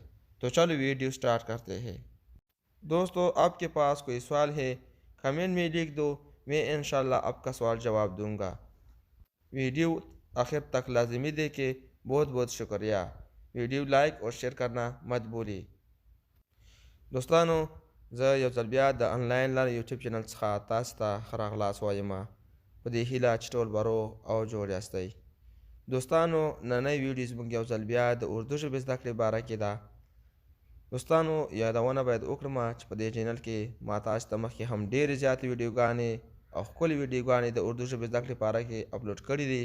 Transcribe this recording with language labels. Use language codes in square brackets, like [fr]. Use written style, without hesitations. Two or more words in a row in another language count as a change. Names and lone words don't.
[ur] تو چلو ویڈیو سٹارٹ کرتے ہیں۔ دوستو، آپ کے پاس کوئی سوال ہے کمنٹ میں لکھ دو، میں ان شاء اللہ آپ کا سوال جواب دوں گا. ویڈیو آخر تک لازمی دیکھیں. بہت بہت شکریہ. ویڈیو لائک اور شیئر کرنا مت بھولیے. دوستو, [ps] زه یو ځل بیا د انلاین لارې یوټیوب چینل څخه تاسو ته ښه راغلاست وایم په دې هیله چې ټول به روغ او جوړ یاستئ. دوستانو، نننۍ ویډیو زموږ یو ځل بیا د اردو ژبې زده کړې باره کې ده. دوستانو، یادونه باید وکړم چې په دې چینل کې ما تاسو ته مخکې هم ډېرې زیاتې ویډیوګانې او ښکلې ویډیوګانې د اردو ژبې زده کړې لپاره کې اپلوډ کړي دي.